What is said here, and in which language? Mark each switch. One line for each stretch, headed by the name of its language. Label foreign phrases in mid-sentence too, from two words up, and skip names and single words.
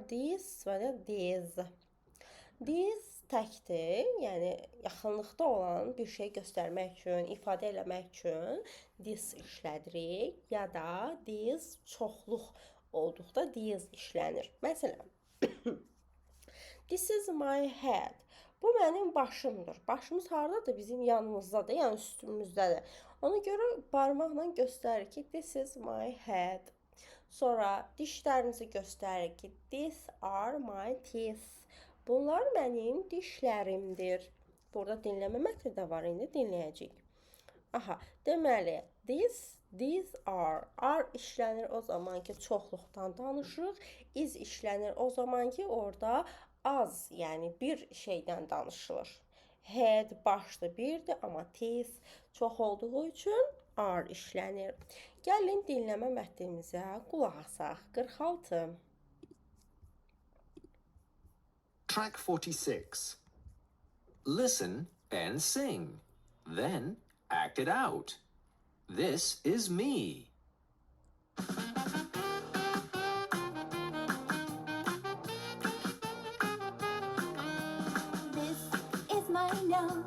Azerbaijani: This və də this. This təkdir, yəni yaxınlıqda olan bir şey göstərmək üçün, ifadə eləmək üçün this işlədirik. Ya da this çoxluq olduqda this işlənir. Məsələn,
English: this is my head.
Azerbaijani: Bu mənim başımdır. Başımız haradadır? Bizim yanımızdadır, yəni üstümüzdədir. Ona görə barmaqla göstərir ki,
English: this is my head.
Azerbaijani: Sonra dişlərinizi göstərir ki,
English: these are my teeth.
Azerbaijani: Bunlar mənim dişlərimdir. Burada dinləmə mətni də var, indi dinləyəcəyik. Aha, deməli,
English: these are
Azerbaijani: işlənir o zaman ki, çoxluqdan danışırıq. Is işlənir o zaman ki, orada az, yəni bir şeydən danışılır. Head, başdır, birdir, amma teeth çox olduğu üçün are işlənir. Gəlin dinləmə mətnimizə qulaq asaq. 46.
English: Track 46. Listen and sing. Then act it out. This is me. This is my nose.